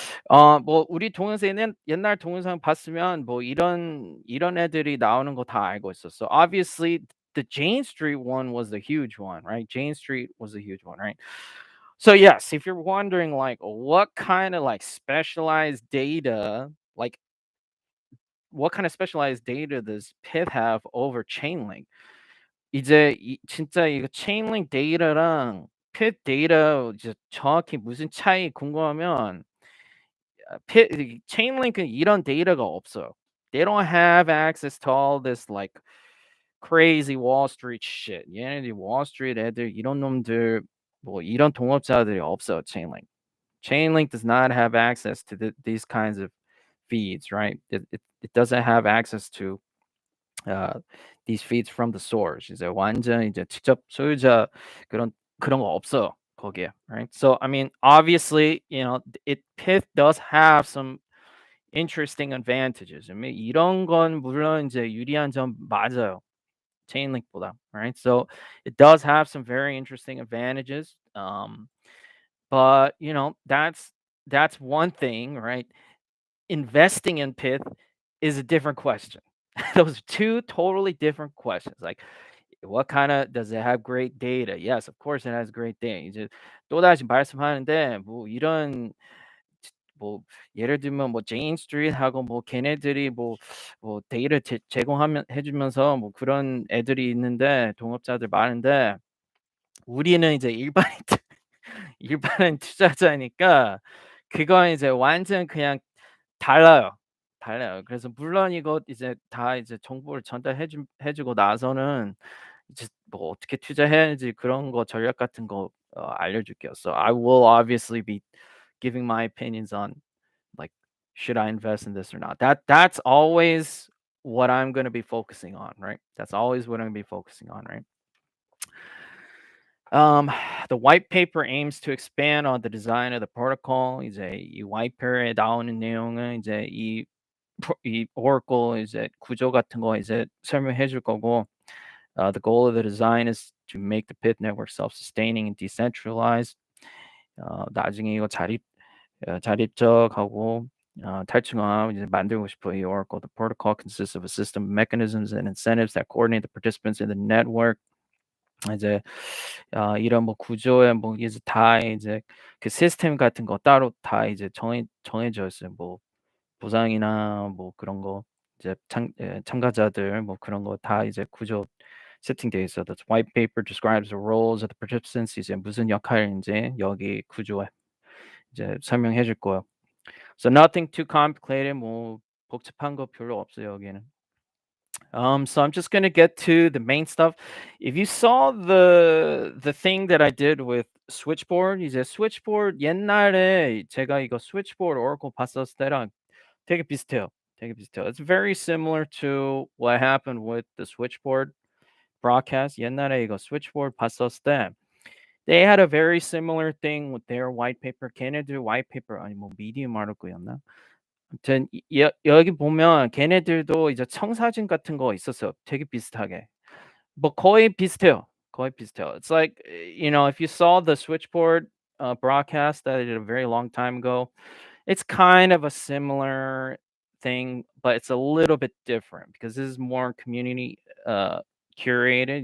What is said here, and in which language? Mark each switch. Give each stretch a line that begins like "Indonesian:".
Korean: 뭐 우리 동영상에는 옛날 동영상 봤으면 뭐 이런 애들이 나오는 거 다 알고 있었어.
English: Obviously the Jane Street one was the huge one, right? Jane Street was a huge one, right? So yes, if you're wondering like what kind of like specialized data, like what kind of specialized data does Pith have over Chainlink?
Korean: 이제 진짜 이거 Chainlink 데이터랑 Pith 데이터 이제 정확히 무슨 차이 궁금하면 Chainlink은 이런 데이터가 없어요.
English: They don't have access to all this like crazy Wall Street shit.
Korean: 얘네들이 Wall Street 애들 이런 놈들 뭐 이런 동업자들이 없어요. Chainlink.
English: Chainlink does not have access to these kinds of feeds, right? It doesn't have access to uh, these feeds from the source.
Korean: 이제 완전 이제 직접 소유자 그런 거 없어 거기에, right?
English: So I mean, obviously, it Pyth does have some interesting advantages. I mean,
Korean: 이런 건 물론 이제 유리한 점 맞아요.
English: Chainlink보다, right? So it does have some very interesting advantages. But that's one thing, right? Investing in Pyth is a different question. Those are two totally different questions. Like, what kind of does it have great data? Yes, of course it has great data.
Korean: 이제 또다시 말씀하는데 뭐 이런 뭐 예를 들면 뭐 제인 스트리트하고 뭐 걔네들이 뭐 데이터 제공하면 해주면서 뭐 그런 애들이 있는데 동업자들 많은데 우리는 이제 일반인 일반인 투자자니까 그건 이제 완전 그냥 달라요. 달라요. 그래서 물론 이거 이제 다 이제 정보를 전달해 주고 나서는 이제 뭐 어떻게 투자해야지 그런 거 전략 같은 거 알려줄게요.
English: So I will obviously be giving my opinions on like should I invest in this or not. That's always what I'm going to be focusing on, right? That's always what I'm going to be focusing on, right? Um, the white paper aims to expand on the design of the protocol.
Korean: 이제 이 white paper에 나오는 내용은 이제 이 Oracle 이제 구조 같은 거 이제 설명해 줄 거고,
English: the goal of the design is to make the Pyth network self-sustaining and decentralized.
Korean: 나중에 이거 자립적하고 탈중앙 이제 만들고 싶어 이 Oracle.
English: The protocol consists of a system of mechanisms and incentives that coordinate the participants in the network.
Korean: 이제 이런 뭐 구조에 뭐 이제 다 이제 그 시스템 같은 거 따로 다 이제 정해져 있어요. 뭐 보상이나 뭐 그런 거 이제 참가자들 뭐 그런 거 다 이제 구조 세팅돼 있어.
English: The white paper describes the roles of the participants.
Korean: 이제 무슨 역할인지 여기 구조에 이제 설명해 줄 거예요.
English: So nothing too complicated.
Korean: 뭐 복잡한 거 별로 없어요 여기는.
English: So I'm just gonna get to the main stuff. If you saw the thing that I did with switchboard,
Korean: 이제 switchboard 옛날에 제가 이거 switchboard Oracle 봤었을 때랑 되게 비슷해요. 되게 비슷해요.
English: It's very similar to what happened with the switchboard broadcast.
Korean: 옛날에 이거 switchboard 봤었을 때
English: they had a very similar thing with their white paper.
Korean: 걔네들 white paper 아니 뭐 medium article였나? 아무튼 여기 보면 걔네들도 이제 청사진 같은 거 있었어요. 되게 비슷하게. 뭐 거의 비슷해요. 거의 비슷해요.
English: It's like, if you saw the switchboard broadcast that I did a very long time ago, it's kind of a similar thing, but it's a little bit different because this is more community curated.